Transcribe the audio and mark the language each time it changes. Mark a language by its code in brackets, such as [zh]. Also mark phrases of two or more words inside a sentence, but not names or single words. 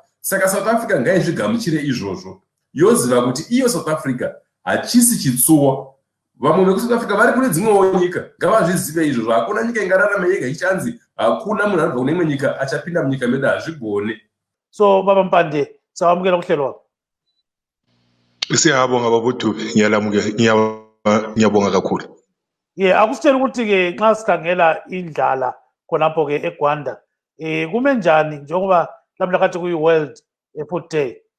[sn] Saka South Africa ngaizvigamuchire izvozvo, yoziva kuti iyo South Africa hachisi chitsuwa. Vamwe vekuSouth Africa vari kune dzimwewo nyika ngavazvizive izvozvo. Hakuna nyika ingararama yega ichanzi hakuna munhu anobva kune imwe nyika achapinda munyika medu, hazvigone. [nd] So baba Mpande, sawamukela kuhlelo wakho. Siyabonga babuDube, ngiyabonga kakhulu. Akusitshela ukuthi ke nxa sikhangela indlala khonapho ke eGwanda kume njani njengoba lamhla kathi kuyi-World Food Day?